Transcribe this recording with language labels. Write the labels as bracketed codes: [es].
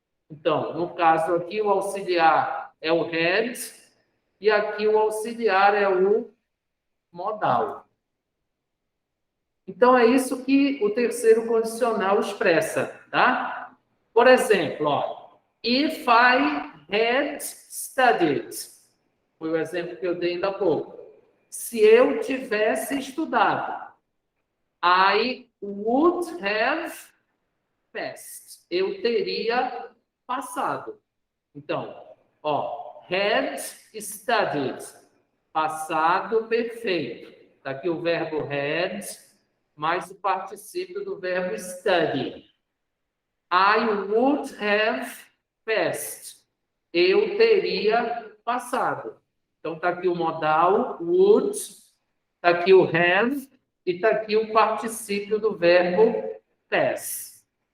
[pt] Então, no caso aqui, o auxiliar é o had e aqui o auxiliar é o modal. Então, é isso que o terceiro condicional expressa, tá? Por exemplo, ó, [en] if I had studied, [pt] foi o exemplo que eu dei ainda há pouco. Se eu tivesse estudado, [en] I would have passed. [pt] Eu teria passado. Então, ó, had studied, passado perfeito. Está aqui o verbo had, mais o particípio do verbo study. [en] I would have passed. [pt] Eu teria passado. Então, está aqui o modal, would, está aqui o have, e está aqui o particípio do verbo pass.